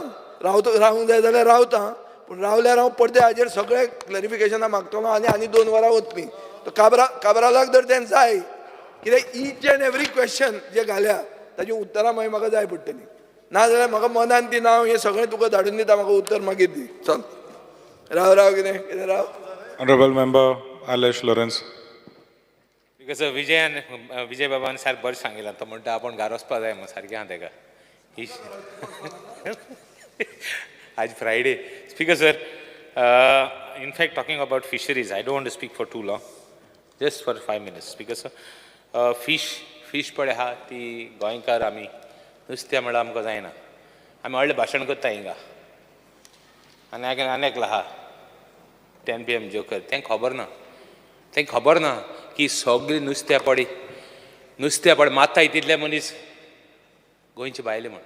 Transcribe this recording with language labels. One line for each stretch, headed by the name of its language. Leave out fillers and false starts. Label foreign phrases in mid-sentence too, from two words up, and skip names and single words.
Konkani: रावूंक जाय जाल्यार रावतां, पूण रावल्यार हांव परते हाजेर सगळें क्लॅरिफिकेशनां मागतलो आनी 2 वरां वतलीं. तो काबरालाक जर तें जाय, कित्याक
English: each and every question
Konkani: जे घाल्या ताजी उतरां मागीर म्हाका जाय पडटलीं. ना जाल्यार म्हाका मनान ती नांव हें सगळें तुका धाडून दिता, म्हाका उत्तर मागीर दी. चल राव कितें राव.
English: Honorable member Alesh Lawrence.
Konkani: बिकॉज विजय बाबान सारकें बरें सांगिल्लें. तो म्हणटा आपूण घरा वचपा जाय म्हणून सारकें आहा तेका. आज Friday.
English: Speaker sir, in fact talking about fisheries, I don't want to speak for too long. Just for 5 minutes. Speaker sir, fish
Konkani: पडे हा ती गोंयकार आमी नुस्तें म्हणल्यार आमकां जायना. आमी व्हडलें भाशण करता हिंगा. आनी आनेकला हा 10 PM जोकर. तेंक खबर ना की सगळीं नुस्त्या पडी मात्ता तितले मनीस गोंयचे भायले म्हण.